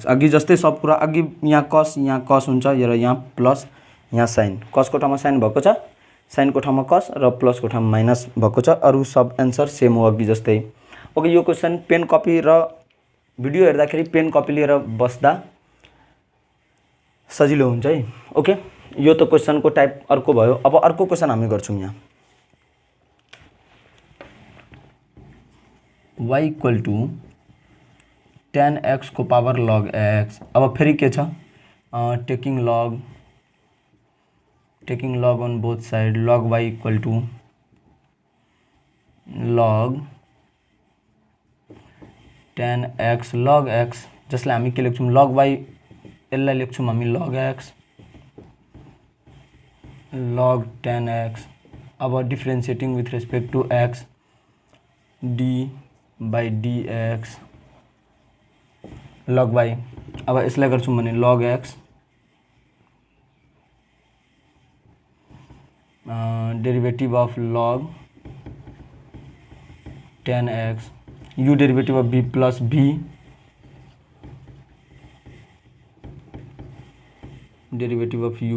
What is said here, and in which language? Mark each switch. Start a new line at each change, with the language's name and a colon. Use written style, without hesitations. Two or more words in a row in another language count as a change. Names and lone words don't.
Nepali: अघि जस्तै सब कुरा, अघि यहाँ cos हुन्छ र यहाँ प्लस, यहाँ साइन, cos को ठाउँमा साइन भएको छ, साइन को ठाउँमा cos र प्लस को ठाउँमा माइनस भएको छ, अरू सब
English: answer same
Nepali: हो अघि जस्तै। ओके, यो
English: question pen copy
Nepali: र भिडियो हेर्दाखेरि
English: pen copy
Nepali: लिएर बस्दा सजिलो हुन्छ है। ओके, यो त क्वेसनको टाइप अर्को भयो। अब अर्को क्वेसन हामी गर्छौँ यहाँ,
English: y equal to tan x को power log x.
Nepali: अब फेरि के छ,
English: taking log on both side log y equal to log tan x log x,
Nepali: जसलाई हामी के लेख्छौँ
English: log y,
Nepali: यसलाई लेख्छौँ हामी
English: log x log tan x। अब differentiating with respect to x d by dx log y.
Nepali: अब यसलाई गर्छौँ भने
English: log x derivative of log tan x, u derivative of b plus b derivative of u.